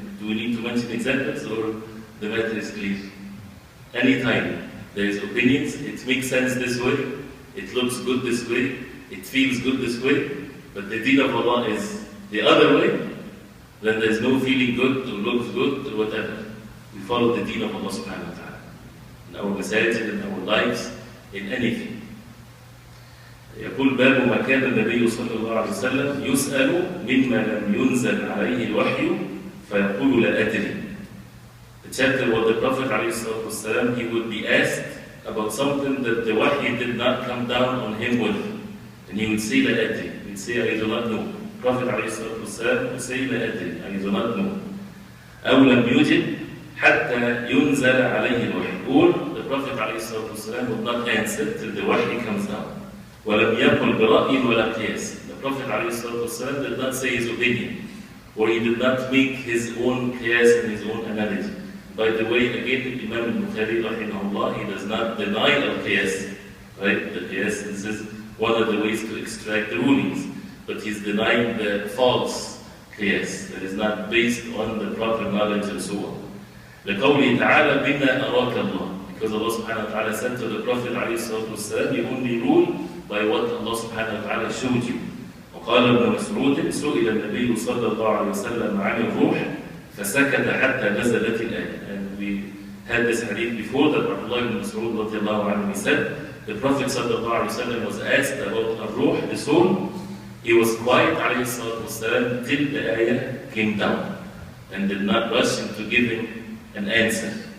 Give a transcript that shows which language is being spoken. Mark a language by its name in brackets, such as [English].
[English] Do we need to mention examples, or the matter is clear? Anytime there is opinions, it makes sense this way, it looks good this way, it feels good this way, but the deen of Allah is the other way, then there is no feeling good or looks good or whatever. We follow the deen of Allah subhanahu wa ta'ala. In our masajid, in our lives, in anything. [Arabic] يقول باب ما كان النبي صلى الله عليه وسلم يسأل مما لم ينزل عليه الوحي فيقول لا أدري. [English] The chapter where the Prophet ﷺ, he would be asked about something that the wahy did not come down on him with. And he would say [Arabic] لا أدري. [English] He would say I do not know. Prophet ﷺ would say لا أدري, I do not know. [Arabic] أو لم يجب حتى ينزل عليه الوحي. [English] Or the Prophet ﷺ would not answer till the wahy comes down. [Arabic] وَلَمْ يَقُلْ بِرَأْيٍ وَلَا قِيَاسٍ. [English] The Prophet ﷺ did not say his opinion, or he did not make his own qiyas and his own analogy. By the way, again, Imam Bukhari, rahimahullah, he does not deny al-qiyas. Right? The qiyas, this is one of the ways to extract the rulings. But he's denying the false qiyas that is not based on the proper knowledge and so on. [Arabic] لِقَوْلِهِ تَعَالَى بِمَا أَرَاكَ اللَّهِ. [English] Because Allah subhanahu wa ta'ala said to the Prophet ﷺ, you only rule by what Allah subhanahu wa ta'ala showed you. [Arabic] وقال ابن مسعود سئل النبي صلى الله عليه وسلم عن الروح فسكت حتى نزلت الآية. [English] And we had this hadith before that Abdullah ibn Mas'ud radiallahu anhu, he said, the Prophet sallallahu alayhi wa sallam was asked about al-ruh, the soul. He was quiet alayhi salatu wasalam till the ayah came down and did not rush into giving an answer.